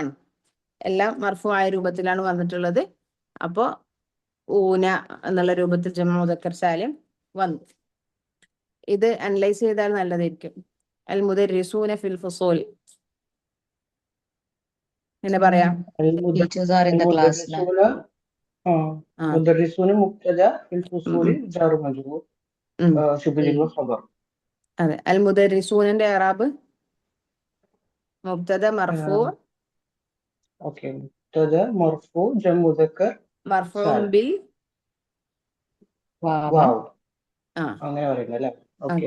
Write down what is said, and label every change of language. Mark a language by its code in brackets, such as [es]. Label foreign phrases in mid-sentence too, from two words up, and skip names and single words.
[ml] എല്ലാം മർഫുആയ രൂപത്തിലാണ് വന്നിട്ടുള്ളത്. അപ്പോ ഊന എന്നുള്ള രൂപത്തിൽ [ar] جمع مذكر سالم [ml] വന്നു. ഇത് അനലൈസ് ചെയ്താൽ നല്ലതായിരിക്കും. [ar] المدرسون في الفصول [ml] എന്നെ പറയാം. [en] Teachers are in the class. [ar] المدرسون مدرسون مبتدا في الفصول جار مجرور شبه وخبر. [ml] അതെ, അൽ മുദർരിസൂനന്റെ ഇറാബ് [ar] مبتدأ مرفوع ഓക്കെ. مبتدأ مرفوع جمع مذكر مرفوع بال [ml] വാവ്. അങ്ങനെ പറയുന്നത് അല്ലേ? ഓക്കെ.